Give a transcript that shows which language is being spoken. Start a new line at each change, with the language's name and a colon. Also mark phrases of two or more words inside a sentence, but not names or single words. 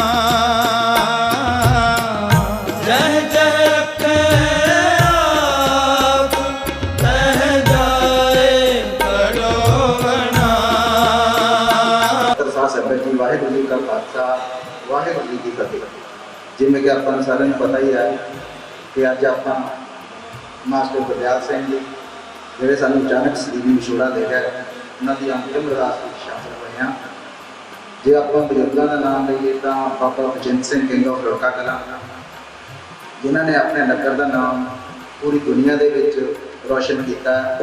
Punjabi: ਜਹ ਜਹ ਰਖੇ ਆਪ ਤਹ ਜਾਏ ਖੜੋਵਨਾ। ਤਰਸਾ ਸੰਗਤ ਜੀ ਵਾਹਿਗੁਰੂ ਜੀ ਕਾ ਖਾਲਸਾ ਵਾਹਿਗੁਰੂ ਜੀ ਕੀ ਫਤਹਿ। ਜਿਵੇਂ ਕਿ ਆਪਾਂ ਨੂੰ ਸਾਰਿਆਂ ਨੂੰ ਪਤਾ ਹੀ ਹੈ ਕਿ ਅੱਜ ਆਪਾਂ ਮਾਸਟਰ ਗੁਰਦਿਆਲ ਸਿੰਘ ਜੀ ਜਿਹੜੇ ਸਾਨੂੰ ਅਚਾਨਕ ਸਦੀਵੀ ਵਿਛੋੜਾ ਦੇ ਗਏ, ਉਹਨਾਂ ਦੀ ਅੰਤਿਮ ਅਰਦਾਸ ਵਿੱਚ ਸ਼ਾਮਲ ਹੋਏ ਹਾਂ। ਜੇ ਆਪਾਂ ਬਜ਼ੁਰਗਾਂ ਦਾ ਨਾਮ ਲਈਏ ਤਾਂ ਬਾਬਾ ਬਚਿੰਤ ਸਿੰਘ
English: King of
Punjabi: ਰੋਕਾ ਕਲਾਂ, ਜਿਨ੍ਹਾਂ ਨੇ ਆਪਣੇ ਨਗਰ ਦਾ ਨਾਮ ਪੂਰੀ ਦੁਨੀਆ ਦੇ ਵਿੱਚ ਰੋਸ਼ਨ ਕੀਤਾ।